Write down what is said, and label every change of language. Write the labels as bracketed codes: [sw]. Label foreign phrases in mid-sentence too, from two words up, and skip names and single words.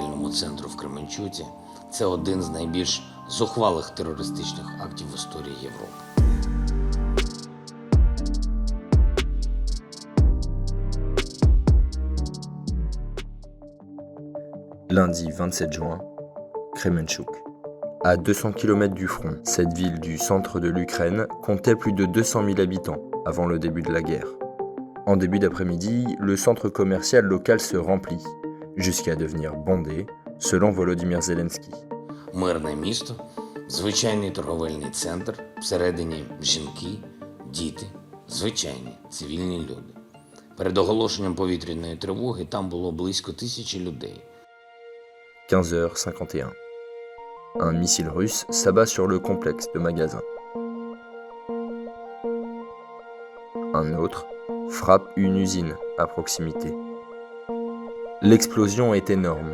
[uk] центру в Кременчуці – це один з найбільш зухвалих терористичних актів в історії Європи. [fr] Lundi 27 juin, Kremenchuk. À 200 km du front, cette ville du centre de l'Ukraine comptait plus de 200 000 habitants avant le début de la guerre. En début d'après-midi, le centre commercial local se remplit, jusqu'à devenir bondé, selon Volodymyr Zelensky. [uk] Мирне місто, звичайний торговельний центр, всередині жінки, діти, звичайні цивільні люди. Перед оголошенням повітряної тривоги там було близько 1000 людей. 15h51. [fr] Un missile russe s'abat sur le complexe de magasins. Un autre frappe une usine à proximité. L'explosion est énorme.